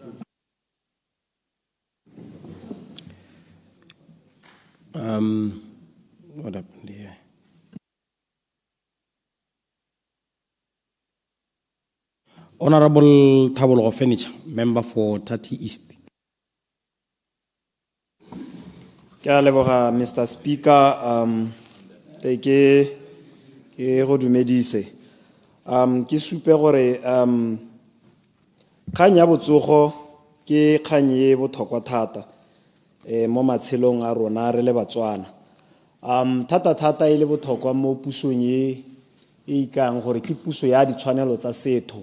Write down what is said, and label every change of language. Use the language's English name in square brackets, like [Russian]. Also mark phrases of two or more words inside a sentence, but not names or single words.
[English] What happened here? Honorable Thabolo Furniture, member for Tati East. Mr. Speaker, [Tswana] ke go dumedise. Ke supe gore kgang ya botsogo ke kgang e botlhokwa thata mo matshelong a rona re le Batswana. Thata e le botlhokwa mo pusong e ikang gore ke puso ya ditshwanelo tsa setho.